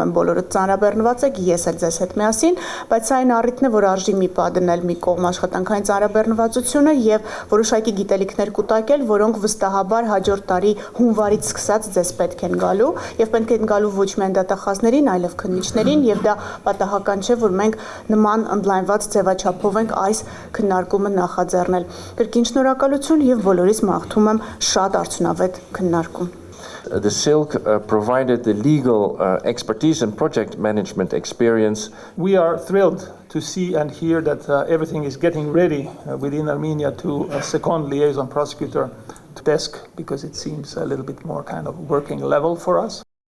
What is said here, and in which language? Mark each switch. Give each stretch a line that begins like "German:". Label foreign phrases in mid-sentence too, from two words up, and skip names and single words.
Armenian: եմ բոլորդ ծանրաբեռնված եք, ես էլ ձեզ հետ միասին, բայց սա այն առիթն է, որ արժի մի պա դնել մի կողմ աշխատանքային ծանրաբեռնվածությունը եւ որոշակի գիտելիքներ կուտակել, որոնք վստահաբար հաջորդ տարի հունվարից սկսած ձեզ պետք են գալու եւ պետք են գալու ոչ միայն դատախազներին, այլև քննիչներին եւ դա պատահական չէ, որ մենք նման ընդլայնված ձևաչափով ենք այս քննարկումը նախաձեռնել։ Կրկին շնորհակալություն եւ բոլորիս մաղթում եմ շատ արդյունավետ քննարկում։
English: The Silk provided the legal expertise and project management experience. We are thrilled to see and hear that everything is getting ready within Armenia to a second liaison prosecutor desk, because it seems a little bit more kind of working level for us.